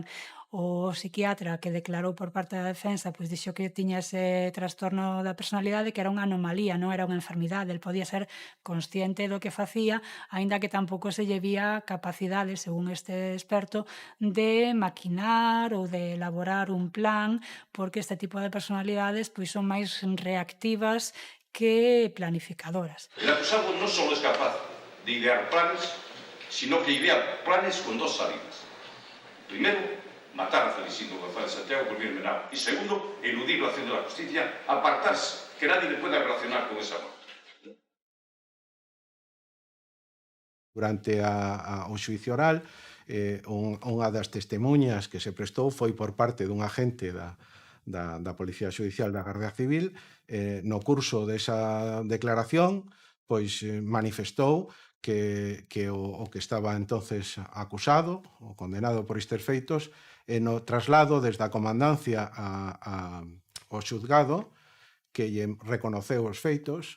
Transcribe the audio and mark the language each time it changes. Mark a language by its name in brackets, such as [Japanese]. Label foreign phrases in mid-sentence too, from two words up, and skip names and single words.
[Galician] O psiquiatra que declarou por parte da defensa pois dixo que tiña ese trastorno da personalidade, que era unha anomalía, non era unha enfermidade, el podía ser consciente do que facía, aínda que tampouco se lle vía capacidade, según este experto, de maquinar ou de elaborar un plan, porque este tipo de personalidades pois son máis reactivas que planificadoras. [Spanish] El acusado no solo es capaz de idear planes, sino que idea planes con dos salidas. Primero, matar a Felicindo González Santiago por bien menor. Y segundo, eludir la acción de la justicia, apartarse, que nadie le pueda relacionar con esa muerte. [Galician] Durante o xuicio oral, unha das testemunhas que se prestou foi por parte dun agente da Policía Xudicial da Garda Civil. No curso desa declaración, pois manifestou que o que estaba entonces acusado, o condenado por estes feitos, no traslado desde a comandancia ao xuzgado, que lle reconoceu os feitos.